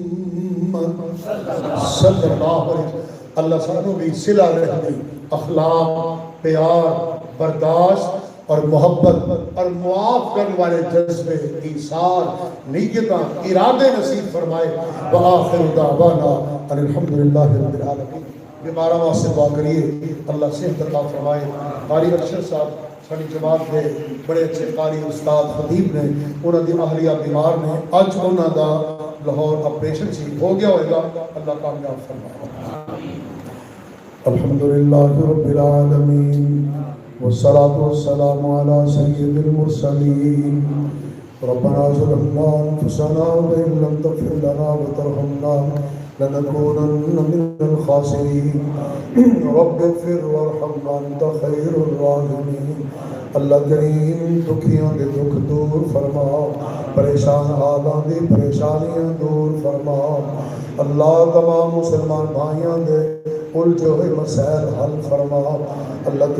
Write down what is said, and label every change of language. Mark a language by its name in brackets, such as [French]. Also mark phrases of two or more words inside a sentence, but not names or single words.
[Arabic] صلی اللہ علیہ وسلم [Punjabi] اللہ سانو بھی صلہ رحمی اخلاق پیار برداشت اور محبت اور معاف کرنے والے جذبے ایثار نیتاں ارادے نصیب فرمائے وآخر [Arabic] دعوانا ان الحمدللہ رب العالمین [Punjabi] بیمارہ واسطے دعا کریے اللہ صحت عطا فرمائے قاری ارشد صاحب ساری جماعت دے بڑے اچھے قاری استاد خطیب نے انہاں دی اہلیہ بیمار نے اج انہاں دا لاہور آپریشن سی ہو گیا ہوئے گا اللہ کامیاب فرمائے [Arabic] الحمدللہ رب العالمین والصلاة والسلام على سید المرسلین ربنا ظلمنا انفسنا وإن لم تغفر لنا وترحمنا لنكونن من الخاسرین رب اغفر وارحم انت خیر الراحمین اللہ کریم [Punjabi] دکھیاں دے دکھ دور فرما پریشان حالاں دی پریشانیاں دور فرما اللہ تمام مسلمان بھائیاں دے الجھے ہوئے مسائل حل فرما اللہ